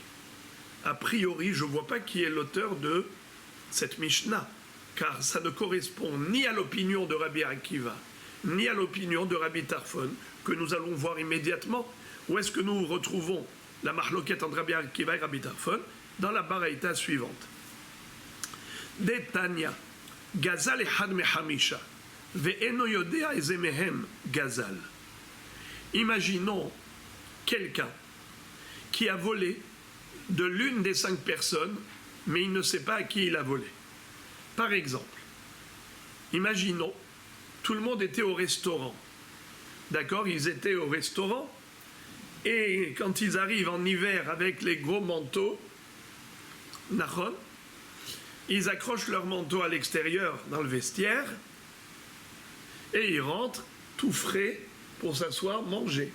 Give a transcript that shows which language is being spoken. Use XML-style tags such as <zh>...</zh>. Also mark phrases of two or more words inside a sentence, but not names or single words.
<fr>A priori, je ne vois pas qui est l'auteur de cette Mishnah, car ça ne correspond ni à l'opinion de Rabbi Akiva, ni à l'opinion de Rabbi Tarfon, que nous allons voir immédiatement. Où est-ce que nous retrouvons la marloquette entre Rabbi Akiva et Rabbi Tarfon? Dans la baraïta suivante.</fr> <he>דתניא, גזל אחד מחמשה, ואינו יודע איזה מהם גזל.</he> <fr>Imaginons quelqu'un qui a volé de l'une des 5 personnes, mais il ne sait pas à qui il a volé. Par exemple, imaginons, tout le monde était au restaurant. D'accord, ils étaient au restaurant, et quand ils arrivent en hiver avec les gros manteaux, Nahon, ils accrochent leur manteau à l'extérieur dans le vestiaire et ils rentrent tout frais pour s'asseoir, manger.</fr>